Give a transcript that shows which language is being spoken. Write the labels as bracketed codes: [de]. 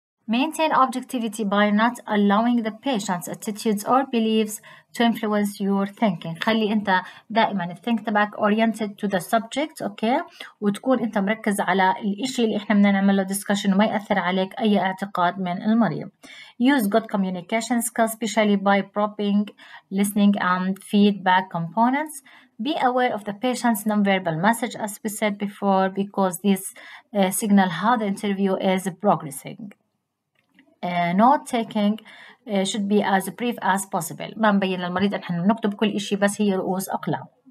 [en] Maintain objectivity by not allowing the patient's attitudes or beliefs to influence your thinking. [ar] خلي أنت دائما الثينك تبعك [en] oriented to the subject [ar] أوكي وتكون أنت مركز على الإشي اللي إحنا بدنا نعمله discussion وما يأثر عليك أي اعتقاد من المريض. [en] Use good communication skills especially by probing, listening and feedback components. Be aware of the patient's nonverbal message as we said before because this signal how the interview is progressing. Note taking should be as brief as possible. [ar] ما نبين للمريض إن إحنا نكتب كل إشي بس هي رؤوس أقلام.